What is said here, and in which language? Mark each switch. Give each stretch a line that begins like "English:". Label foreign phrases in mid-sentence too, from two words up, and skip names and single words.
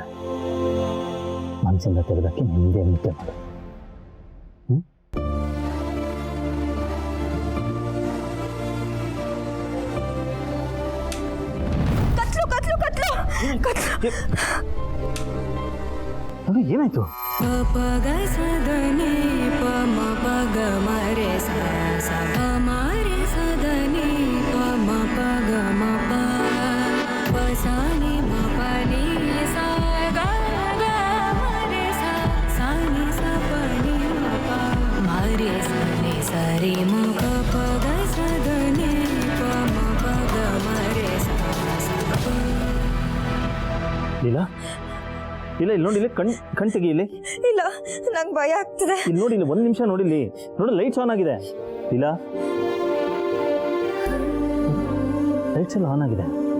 Kannada: ಮನಸ್ಸಿಂದ ತೆಗೆದಕ್ಕೆ ನಿಂದೇ ನಿತ್ಯ ಮಾಡು. ಕತ್ಲು ಕತ್ಲು ಕತ್ಲು ಕತ್ಲು. ಅದು ಏನಾಯ್ತು? ಪಗ ಸದನೆ ಪಮ ಪಗ ಮರೆ ಸ ಮರೆ ಸದನೆ ಪಮ ಪಗ ಮ ಪಸಾನಿ ಮ ಪನಿ ಸ ಗ ಮರೆ ಸ ಸಾನಿ ಸ ಪನಿ ಮ ಪ ಮರೆ ಸನಿ ಸರಿ ಮ ಪಗ ಸದನೆ ಪಮ ಪಗ ಮರೆ ಸ ಲೀಲಾ, ಇಲ್ಲ ಇಲ್ಲಿ ನೋಡಿ, ಇಲ್ಲಿ ಕಣ್ ತೆಗಿ. ಇಲ್ಲಿ ಇಲ್ಲ, ನಂಗೆ ಭಯ ಆಗ್ತಿದೆ. ಇಲ್ಲಿ ನೋಡಿ, ಇಲ್ಲಿ 1 ನಿಮಿಷ ನೋಡಿಲ್ಲಿ ನೋಡಿ, ಲೈಟ್ಸ್ ಆನ್ ಆಗಿದೆ. ಲೀಲಾ, ಲೈಟ್ಸ್ ಎಲ್ಲ ಆನ್ ಆಗಿದೆ.